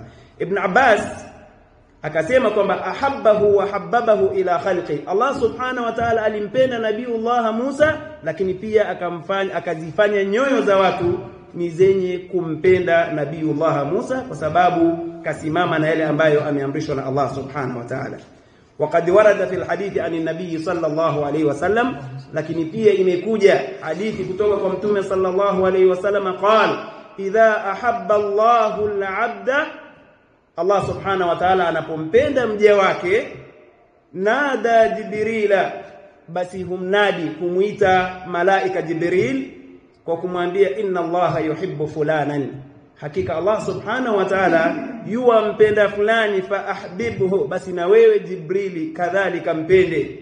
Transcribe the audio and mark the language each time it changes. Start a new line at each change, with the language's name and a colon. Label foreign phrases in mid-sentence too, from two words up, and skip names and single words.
Swahili: Ibn Abbas akasema kwamba
Arabic: أحبه وحببه إلى خلقه, الله سبحانه وتعالى
Swahili: alimpenda nabiiullah Musa, lakini pia akazifanya nyoyo za watu ni zenye kumpenda nabiiullah Musa kwa sababu kasimama na yale ambayo ameamrishwa na Allah subhanahu wa ta'ala.
Arabic: وقد ورد في الحديث أن النبي صلى الله عليه وسلم,
Swahili: lakini pia imekuja hadithi kutoka kwa mtume
Arabic: صلى الله عليه وسلم قال إذا أحب الله العبد, الله سبحانه وتعالى
Swahili: anapompenda mja wake,
Arabic: نادى جبريل,
Swahili: basi humnadi kumuita malaika Jibril kwa kumwambia
Arabic: إن الله يحب فلانا,
Swahili: hakika
Arabic: الله سبحانه وتعالى
Swahili: yuwampenda fulani,
Arabic: فأحببه,
Swahili: basi na wewe Jibrili kadhalika mpende.